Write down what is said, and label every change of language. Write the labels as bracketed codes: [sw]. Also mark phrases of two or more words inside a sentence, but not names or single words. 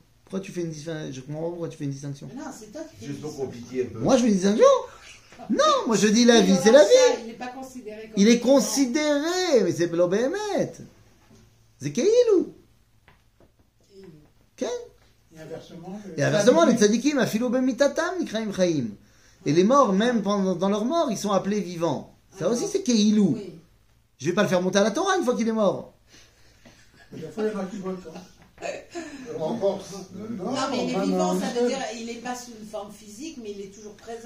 [fr] Pourquoi tu fais une distinction? Je comprends pas pourquoi tu fais une distinction. Mais non, c'est toi qui fais Juste pour ça. compliquer un peu. Moi, je fais une distinction. Non, moi je dis la vie, Le c'est la rachat, vie. Il n'est pas considéré comme. Il est vivant. considéré, mais c'est lo béhémet. C'est Keilou. Et inversement. Et inversement, les tzadikim, [he] אפילו במיתתם נקראים חיים. [fr] Et les morts, même dans leur mort, ils sont appelés vivants. Ça aussi, c'est Keilou. Oui. Je vais pas le faire monter à la Torah une fois qu'il est mort. Des fois, il y en a qui votent. En Corse. Non, mais il est vivant, ça veut dire il n'est pas sous une forme physique, mais il est toujours présent.